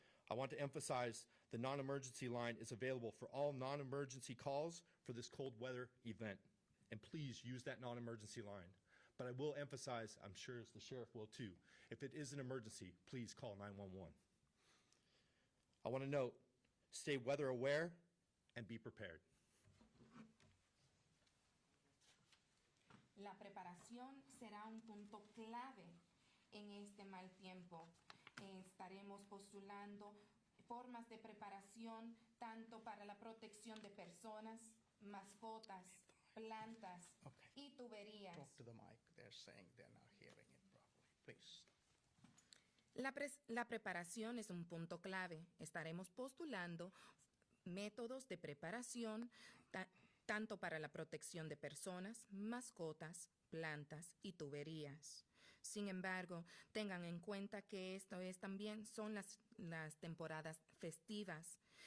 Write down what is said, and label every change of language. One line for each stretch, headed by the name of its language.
English: I want to emphasize the non-emergency line is available for all non-emergency calls for this cold weather event. And please use that non-emergency line. But I will emphasize, I'm sure as the sheriff will too, if it is an emergency, please call 911. I want to note, stay weather aware and be prepared.
Spanish: La preparación será un punto clave en este mal tiempo. Estaremos postulando formas de preparación tanto para la protección de personas, mascotas, plantas y tuberías.
English: Talk to the mic. They're saying they're not hearing it properly. Please.
Spanish: La preparación es un punto clave. Estaremos postulando métodos de preparación tanto para la protección de personas, mascotas, plantas y tuberías. Sin embargo, tengan en cuenta que esto también son las temporadas festivas.